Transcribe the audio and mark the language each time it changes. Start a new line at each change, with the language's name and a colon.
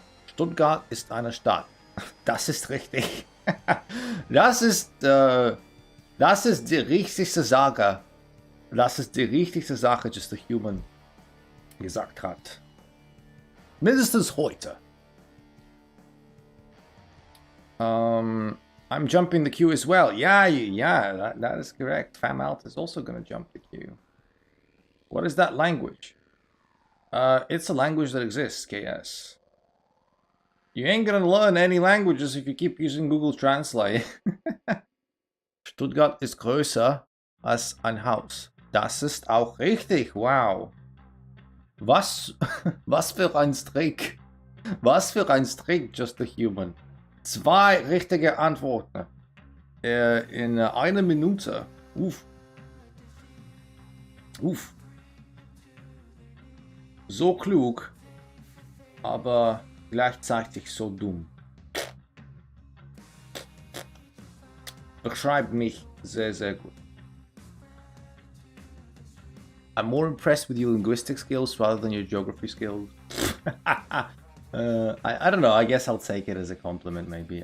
German: Stuttgart ist eine Stadt. Das ist richtig. Das ist die richtigste Sache. Das ist die richtigste Sache, Just a Human gesagt hat. Mindestens heute.
English: I'm jumping the queue as well. Yeah, that is correct. Fam Alt is also going to jump the queue. What is that language? It's a language that exists, KS. You ain't gonna learn any languages if you keep using Google Translate.
German: Stuttgart ist größer als ein Haus. Das ist auch richtig, wow. Was für ein Strick. Was für ein Strick, Just a Human. 2 richtige Antworten. In einer Minute. Uff. Uff. So klug, aber gleichzeitig so dumm. Beschreibt mich sehr, sehr gut.
English: I'm more impressed with your linguistic skills rather than your geography skills. I don't know, I guess I'll take it as a compliment maybe.